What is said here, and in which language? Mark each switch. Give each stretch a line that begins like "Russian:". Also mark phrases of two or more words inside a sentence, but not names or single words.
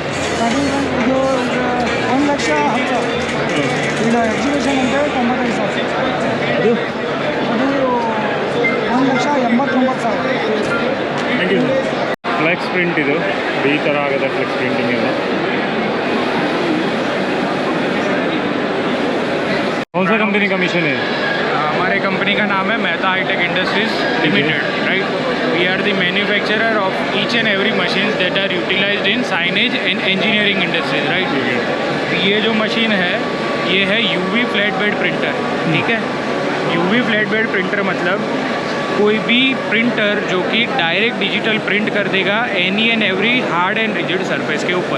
Kannada: ಇದು 1,10,000. ಇದು ಎಕ್ಸಿಬಿಷನ್ ಅಂದರೆ 95,000. ಅದು ಅದು 1,89,000.
English: Thank you sir. flex print
Kannada: ಇದು, ಈ ಥರ ಆಗುತ್ತೆ
English: flex printing
Kannada: ಎಲ್ಲ.
Hindi: कौन सा कंपनी का मिशन है? हमारे कंपनी का नाम है मेहता हाईटेक इंडस्ट्रीज लिमिटेड, राइट.
English: We are the manufacturer of each and every machines that are utilized in signage and engineering industries, right.
Hindi: ये जो मशीन है ये है
English: UV flat bed printer,
Hindi: ठीक है.
English: UV flat bed printer
Hindi: मतलब कोई भी प्रिंटर जो कि
English: direct digital print
Hindi: कर देगा
English: any and every hard and rigid surface
Hindi: के ऊपर.